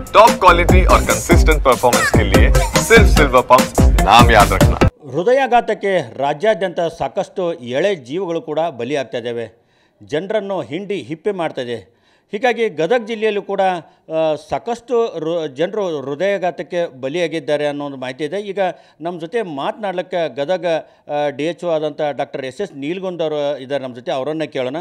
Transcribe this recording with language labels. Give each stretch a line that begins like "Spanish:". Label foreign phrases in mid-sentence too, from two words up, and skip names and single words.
English: top quality
Hindi: और
English: consistent performance
Hindi: के लिए सिर्फ सिल्वर पंप नाम याद रखना।
Kannada: ಹೃದಯಾಘಾತಕ್ಕೆ ರಾಜ್ಯಾದ್ಯಂತ ಸಾಕಷ್ಟು ಎಳೆ ಜೀವಗಳು ಕೂಡ ಬಲಿಯಾಗ್ತಾ ಇದ್ದಾವೆ. ಜನರನ್ನು ಹಿಂಡಿ ಹಿಪ್ಪೆ ಮಾಡ್ತಾಯಿದೆ. ಹೀಗಾಗಿ ಗದಗ ಜಿಲ್ಲೆಯಲ್ಲೂ ಕೂಡ ಸಾಕಷ್ಟು ಜನರು ಹೃದಯಾಘಾತಕ್ಕೆ ಬಲಿಯಾಗಿದ್ದಾರೆ ಅನ್ನೋ ಒಂದು ಮಾಹಿತಿ ಇದೆ. ಈಗ ನಮ್ಮ ಜೊತೆ ಮಾತನಾಡಲಿಕ್ಕೆ ಗದಗ DHO ಆದಂಥ ಡಾಕ್ಟರ್ SS ನೀಲ್ಗೊಂದ್ ಅವರು ಇದ್ದಾರೆ ನಮ್ಮ ಜೊತೆ. ಅವರನ್ನೇ ಕೇಳೋಣ.